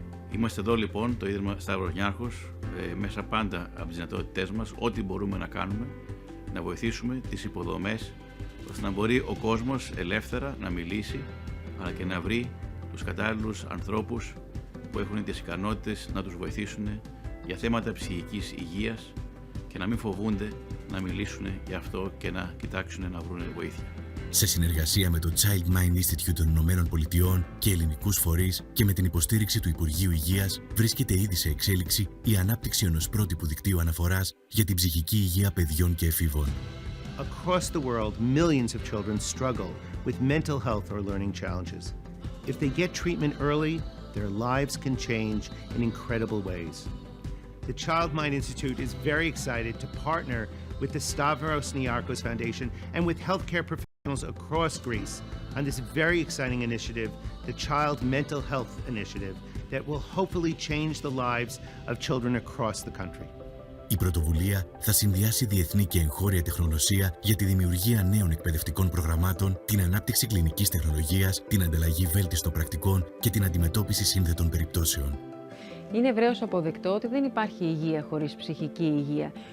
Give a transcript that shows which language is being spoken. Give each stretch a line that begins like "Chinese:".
Greek: Είμαστε εδώ λοιπόν, το Ίδρυμα Σταύρος Νιάρχος, μέσα πάντα από τις δυνατότητές μας, ό,τι μπορούμε να κάνουμε, να βοηθήσουμε τις υποδομές, ώστε να μπορεί ο κόσμος ελεύθερα να μιλήσει, αλλά και να βρει τους κατάλληλους ανθρώπους που έχουν τις ικανότητες να τους βοηθήσουν για θέματα ψυχικής υγείας και να μην φοβούνται να μιλήσουν για αυτό και να κοιτάξουν να βρουν βοήθεια. Σε συνεργασία με το Child Mind Institute των Ηνωμένων Πολιτειών και ελληνικούς φορείς και με την υποστήριξη του Υπουργείου Υγείας, βρίσκεται ήδη σε εξέλιξη η ανάπτυξη ενός πρότυπου δικτύου αναφοράς για την ψυχική υγεία παιδιών και εφήβων.
English: Across the world, millions of children struggle with mental health or learning challenges. If they get treatment early, their lives can change in incredible ways. The Child Mind Institute is very excited to partner with the Stavros Niarchos Foundation and with healthcare professionals across Greece on this very exciting initiative, the Child Mental Health Initiative, that will hopefully change the lives of children across the country.
Greek: Η πρωτοβουλία θα συνδυάσει διεθνή και εγχώρια τεχνογνωσία για τη δημιουργία νέων εκπαιδευτικών προγραμμάτων, την ανάπτυξη κλινικής τεχνολογίας, την ανταλλαγή βέλτιστων πρακτικών και την αντιμετώπιση σύνδετων περιπτώσεων. Είναι ευρέως αποδεκτό ότι δεν υπάρχει υγεία χωρίς ψυχική υγεία.